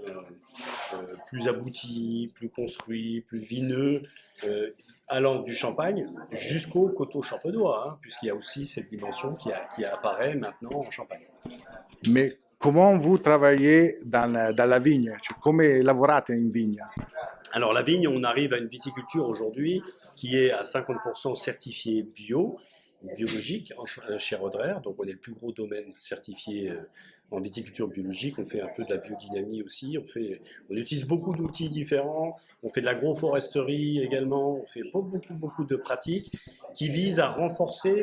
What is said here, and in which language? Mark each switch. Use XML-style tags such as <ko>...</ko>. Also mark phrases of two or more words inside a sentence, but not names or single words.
<fr>plus aboutis, plus construits, plus vineux, allant du champagne jusqu'au coteau champenois, hein, puisqu'il y a aussi cette dimension qui apparaît maintenant en Champagne. Mais comment vous travaillez dans la vigne?</fr> <it>Cioè, come lavorate in vigna?</it> <fr>Alors la vigne, on arrive à une viticulture aujourd'hui qui est à 50% certifiée bio, biologique chez Roederer, donc on est le plus gros domaine certifié en viticulture biologique. On fait un peu de la biodynamie aussi, on utilise beaucoup d'outils différents, on fait de l'agroforesterie également, on fait beaucoup de pratiques qui visent à renforcer.</fr>